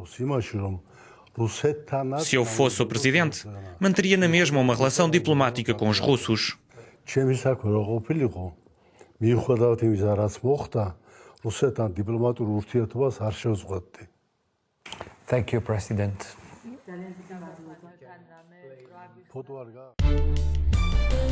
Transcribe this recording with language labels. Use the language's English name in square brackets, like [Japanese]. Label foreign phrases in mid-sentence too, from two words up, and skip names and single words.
[Georgian] იმაში რომ რუსეთთანაც [Portuguese] Se eu fosse o presidente, manteria na mesma uma relação diplomática com os russos. [Georgian] ჩემი საქმე რო ყოფილიყო მიუხედავად იმისა რაც მოხდა რუსეთთან დიპლომატურ ურთიერთობას არ შევწყვეტდი. [English] Thank you, President. [Georgian] ფოტო არ გა